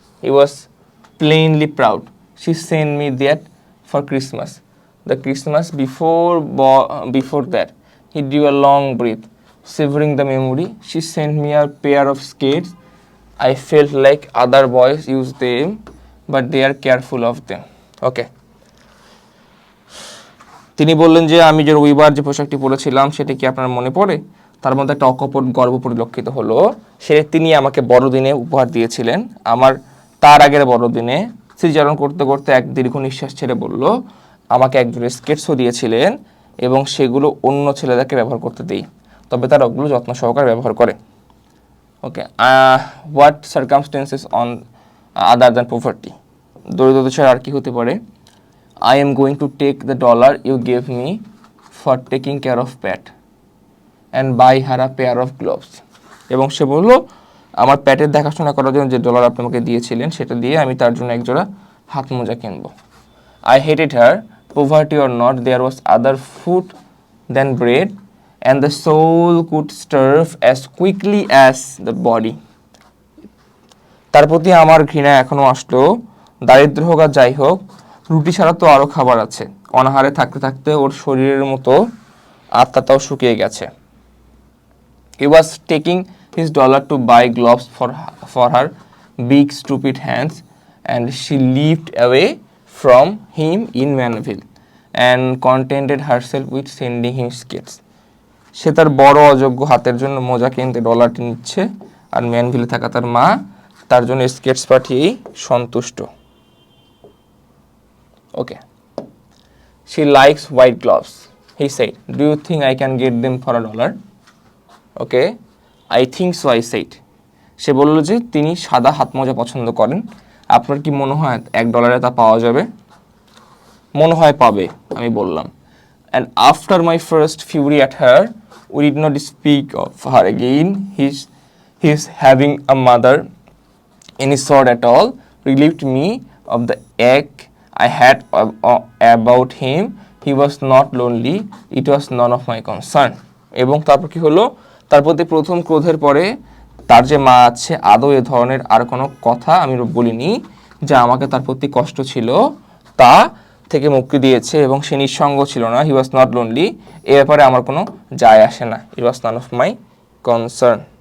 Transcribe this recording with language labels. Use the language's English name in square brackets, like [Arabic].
[English] He was plainly proud. She sent me that for Christmas. The Christmas before that. He drew a long breath, severing the memory. She sent me a pair of skates. I felt like other boys use them, but they are careful of them. Okay. [Bangla] তিনি বললেন যে আমি যে রবিবার যে পোশাকটি পরেছিলাম সেটা কি আপনার মনে পড়ে? তার মধ্যে একটা অকপট গর্ব পরিলক্ষিত হলো। তিনি আমাকে বড়দিনে উপহার দিয়েছিলেন। তার আগের বড়দিনে শ্রীচরণ করতে করতে এক দীর্ঘ নিঃশ্বাস ছেড়ে বলল, আমাকে একজোড়া স্কেটসও দিয়েছিলেন এবং সেগুলো অন্য ছেলেদেরকে ব্যবহার করতে দিই, তবে তারা ওগুলো যত্ন সহকারে ব্যবহার করে। [English] Okay, what circumstances on other than poverty? [Bangla] দরিদ্রতা ছাড়া আর কি হতে পারে? [English] I am going to take the dollar you gave me for taking care of Pat and buy her a pair of gloves. [Bangla] এবং সে বলল, আমার প্যাটের দেখাশোনা করার জন্য যে ডলার আপনি আমাকে দিয়েছিলেন সেটা দিয়ে আমি তার জন্য একজোড়া হাত মোজা কিনবো। [English] I hated her, poverty or not, there was other food than bread, and the soul could starve as quickly as the body. [Bangla] তার প্রতি আমার ঘৃণা এখনো আসলো। দারিদ্র হোক আর যাই হোক, রুটি ছাড়া তো আরো খাবার আছে। অনাহারে থাকতে থাকতে ওর শরীরের মতো আত্মাটাও শুকিয়ে গেছে। [English] He was taking his dollar to buy gloves for her big stupid hands, and she leaped away from him in Manville and contented herself with sending him skates. [Bangla] সে তার বড় অযোগ্য হাতের জন্য মোজা কিনতে ডলারটি নিচ্ছে, আর ম্যানভিলে থাকা তার মা তার জন্য স্কেটস পাঠিয়েই সন্তুষ্ট। [English] Okay, she likes white gloves, he said. Do you think I can get them for $1? Okay, I think so, I said. [Bangla] সে বলল যে তিনি সাদা হাত মোজা পছন্দ করেন। আপনার কি মনে হয় $1 তা পাওয়া যাবে? মনে হয় পাবে, আমি বললাম। [English] And after my first fury at her, we did not speak of her again. His having a mother, any sort at all, relieved me of the ache I had about him. He was not lonely. It was none of my concern. [Bangla] এবং তারপর কি হলো, তার প্রতি প্রথম ক্রোধের পরে তার যে মা আছে আদৌ এ ধরনের আর কোনো কথা আমি বলিনি যা আমাকে তার প্রতি কষ্ট ছিল তা থেকে মুক্তি দিয়েছে, এবং সে নিঃসঙ্গ ছিল না। [English] he was not lonely, [Bangla] এ ব্যাপারে আমার কোনো যায় আসে না। [English] It was none of my concern.